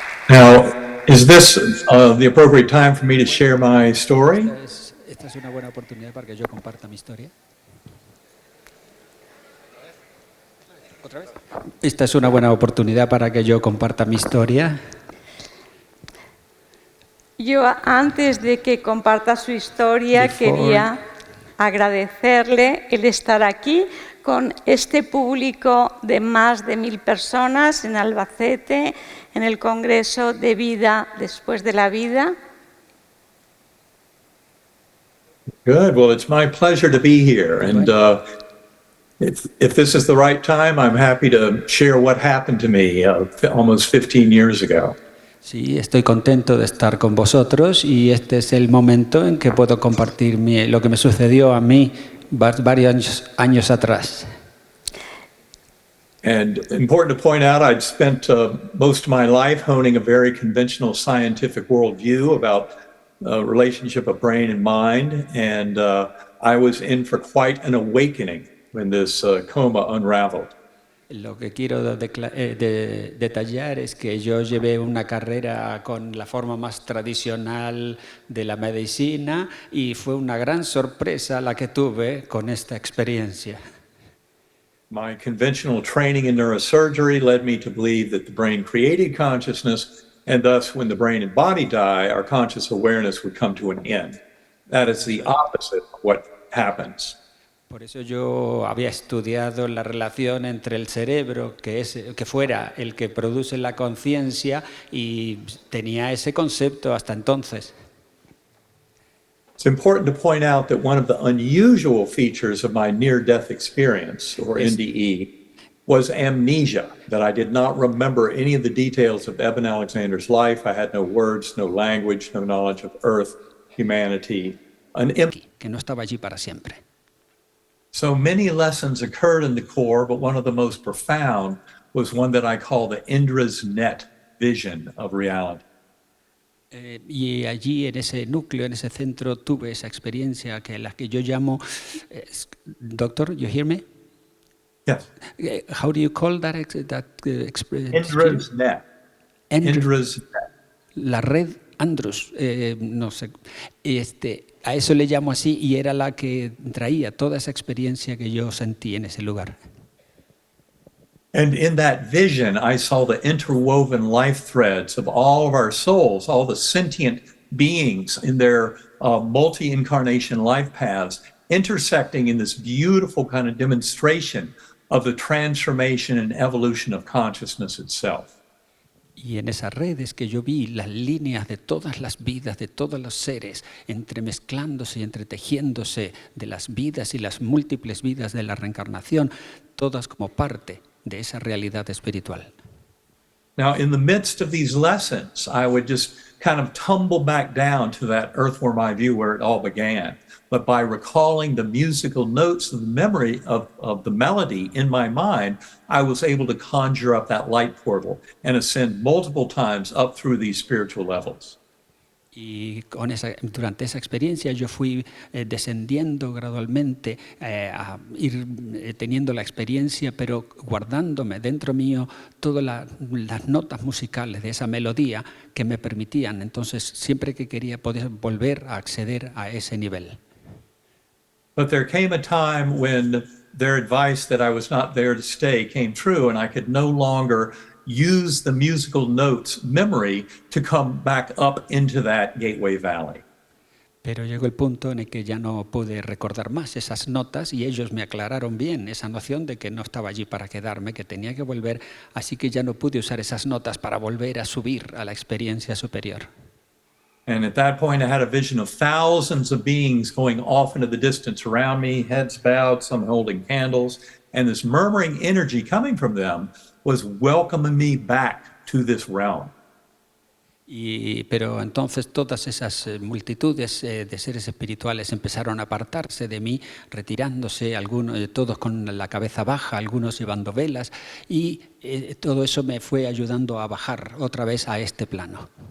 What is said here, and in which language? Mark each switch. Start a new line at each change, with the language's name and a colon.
English: Now, is this the appropriate time for me to share my story?
Spanish: Esta es una buena oportunidad para que yo comparta mi historia. ¿Otra vez? Esta es una buena oportunidad para que yo comparta mi historia. Yo, antes de que comparta su historia, quería agradecerle el estar aquí con este público de más de 1.000 personas en Albacete, en el Congreso de Vida Después de la Vida.
English: Good. Well, it's my pleasure to be here. And if this is the right time, I'm happy to share what happened to me almost 15 years ago.
Spanish: Sí, estoy contento de estar con vosotros y este es el momento en que puedo compartir lo que me sucedió a mí varios años atrás.
English: And important to point out, I'd spent most of my life honing a very conventional scientific worldview about relationship of brain and mind, and I was in for quite an awakening when this coma unraveled. Lo que quiero detallar es que yo llevé una carrera con la forma más tradicional de la medicina y fue una gran sorpresa la que tuve con esta experiencia. My conventional training in neurosurgery led me to believe that the brain created consciousness, and thus when the brain and body die, our conscious awareness would come to an end. That is the opposite of what happens.
Spanish: Por eso yo había estudiado la relación entre el cerebro, que fuera el que produce la conciencia, y tenía ese concepto hasta entonces.
English: It's important to point out that one of the unusual features of my near-death experience, or NDE, was amnesia, that I did not remember any of the details of Eben Alexander's life. I had no words, no language, no knowledge of Earth, humanity.
Spanish: Que no estaba allí para siempre.
English: So many lessons occurred in the core, but one of the most profound was one that I call the Indra's net vision of reality.
Spanish: Y allí en ese núcleo, en ese centro, tuve esa experiencia la que yo llamo,
English: Doctor, you hear me? Yes. How do you call that experience? Indra's net. Indra's net.
Spanish: La red Andros, no sé, a eso le llamo así, y era la que traía toda esa experiencia que yo sentí en ese lugar.
English: And in that vision, I saw the interwoven life threads of all of our souls, all the sentient beings in their multi-incarnation life paths, intersecting in this beautiful kind of demonstration of the transformation and evolution of consciousness itself.
Spanish: Y en esas redes que yo vi las líneas de todas las vidas, de todos los seres, entremezclándose y entretejiéndose de las vidas y las múltiples vidas de la reencarnación, todas como parte de esa realidad espiritual.
English: Now, in the midst of these lessons, I would just kind of tumble back down to that earthworm eye view where it all began. But by recalling the musical notes of the memory of the melody in my mind, I was able to conjure up that light portal and ascend multiple times up through these spiritual levels.
Spanish: Y durante esa experiencia yo fui descendiendo gradualmente a ir teniendo la experiencia, pero guardándome dentro mío todas las notas musicales de esa melodía que me permitían. Entonces, siempre que quería poder volver a acceder a ese nivel.
English: But there came a time when their advice that I was not there to stay came true, and I could no longer use the musical notes memory to come back up into that Gateway Valley.
Spanish: Pero llegó el punto en el que ya no pude recordar más esas notas y ellos me aclararon bien esa noción de que no estaba allí para quedarme, que tenía que volver, así que ya no pude usar esas notas para volver a subir a la experiencia superior.
English: And at that point, I had a vision of thousands of beings going off into the distance around me, heads bowed, some holding candles, and this murmuring energy coming from them was welcoming me back to this realm.
Spanish: Pero entonces todas esas multitudes de seres espirituales empezaron a apartarse de mí, retirándose, todos con la cabeza baja, algunos llevando velas, y todo eso me fue ayudando a bajar otra vez a este plano.